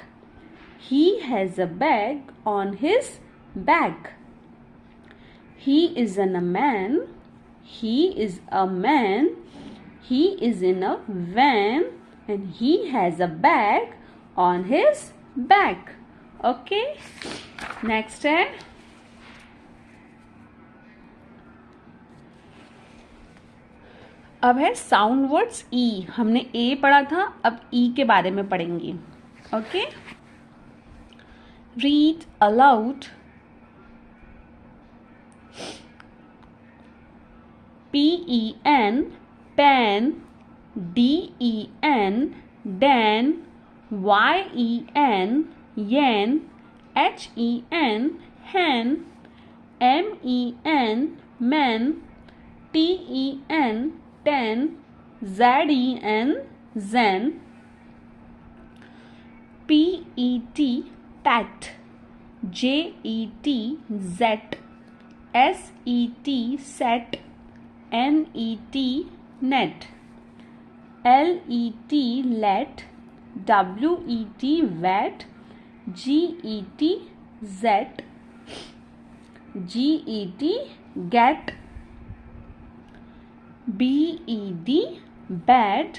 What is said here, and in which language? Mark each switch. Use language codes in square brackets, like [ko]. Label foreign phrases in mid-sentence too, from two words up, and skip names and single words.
[en] He has a bag on his back. He is a man. He is a man. He is in a van and he has a bag on his back. Okay. Next [hi] है अब है [en] sound words E. [hi] हमने ए पढ़ा था, अब ई के बारे में पढ़ेंगे. [en] Okay. Read aloud. PEN, pen. DEN, den. YEN, yen. HEN, hen. MEN, men. TEN, ten. ZEN, zen. PET, pet. JET, zet. SET, set. NET, net. LET, let. WET, wet. GET, zet. GET, get. BED, bed.